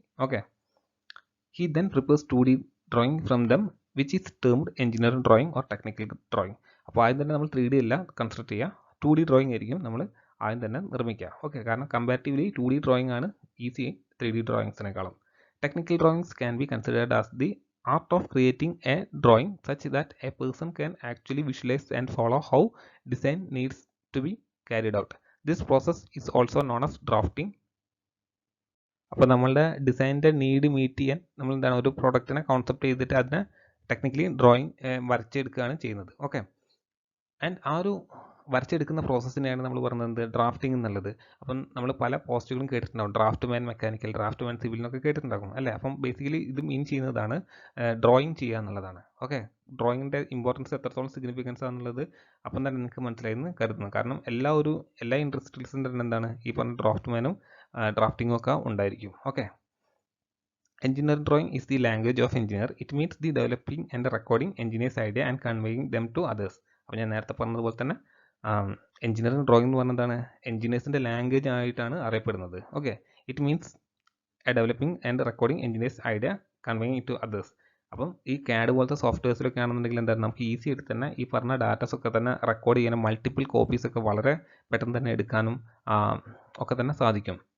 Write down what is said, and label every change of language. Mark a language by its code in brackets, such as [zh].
[en] Okay, he then prepares 2D drawing from them which is termed engineering drawing or technical drawing. [ml] അപ്പോൾ ആദ്യം തന്നെ നമ്മൾ 3D അല്ല consider ചെയ്യുക, 2D ഡ്രോയിങ് ആയിരിക്കും നമ്മൾ ആദ്യം തന്നെ നിർമ്മിക്കുക. ഓക്കെ, കാരണം കമ്പാരിറ്റീവ്ലി 2D ഡ്രോയിങ് ആണ് easy 3D ഡ്രോയിങ്സിനേക്കാളും. [en] Technical drawings can be considered as the art of creating a drawing such that a person can actually visualize and follow how design needs to be carried out. This process is also known as drafting. [ml] അപ്പോൾ നമ്മളുടെ ഡിസൈനിൻ്റെ need meet ചെയ്യാൻ നമ്മൾ എന്താണ് ഒരു പ്രോഡക്റ്റിനെ concept ചെയ്തിട്ട് അതിനെ technically drawing വരച്ചെടുക്കുകയാണ് ചെയ്യുന്നത്. Okay, and ആ ഒരു വരച്ചെടുക്കുന്ന പ്രോസസ്സിനെയാണ് നമ്മൾ പറയുന്നത് ഡ്രാഫ്റ്റിംഗ് എന്നുള്ളത്. അപ്പം നമ്മൾ പല പോസ്റ്റുകളും കേട്ടിട്ടുണ്ടാകും, ഡ്രാഫ്റ്റ് മാൻ മെക്കാനിക്കൽ, ഡ്രാഫ്റ്റ് മാൻ സിവിൽ എന്നൊക്കെ കേട്ടിട്ടുണ്ടാകും അല്ലേ. അപ്പം ബേസിക്കലി ഇത് മീൻ ചെയ്യുന്നതാണ് ഡ്രോയിങ് ചെയ്യുക എന്നുള്ളതാണ്. ഓക്കെ, ഡ്രോയിങ്ങിൻ്റെ ഇമ്പോർട്ടൻസ് എത്രത്തോളം സിഗ്നിഫിക്കൻസ് ആണെന്നുള്ളത് അപ്പം തന്നെ നിങ്ങൾക്ക് മനസ്സിലായെന്ന് കരുതുന്നു. കാരണം എല്ലാ ഇൻഡസ്ട്രീസിൻ്റെ തന്നെ എന്താണ് ഈ പറഞ്ഞ ഡ്രാഫ്റ്റ് മാനും ഡ്രാഫ്റ്റിങ്ങും ഒക്കെ ഉണ്ടായിരിക്കും. [en] Okay, engineering drawing is the language of engineer. It means the developing and recording engineers idea and conveying them to others. [ml] അപ്പോൾ ഞാൻ നേരത്തെ പറഞ്ഞതുപോലെ തന്നെ എഞ്ചിനീയറിംഗ് ഡ്രോയിങ് എന്ന് പറഞ്ഞതാണ് എഞ്ചിനീയേഴ്സിൻ്റെ ലാംഗ്വേജ് ആയിട്ടാണ് അറിയപ്പെടുന്നത്. [en] Okay, it means a developing and recording engineers idea conveying to others. [ml] അപ്പം ഈ CAD പോലത്തെ സോഫ്റ്റ്വെയർസിലൊക്കെ ആണെന്നുണ്ടെങ്കിൽ എന്താണ് നമുക്ക് ഈസി ആയിട്ട് തന്നെ ഈ പറഞ്ഞ ഡാറ്റാസ് ഒക്കെ തന്നെ റെക്കോർഡ് ചെയ്യാനും മൾട്ടിപ്പിൾ കോപ്പീസ് ഒക്കെ വളരെ പെട്ടെന്ന് തന്നെ എടുക്കാനും ഒക്കെ തന്നെ സാധിക്കും.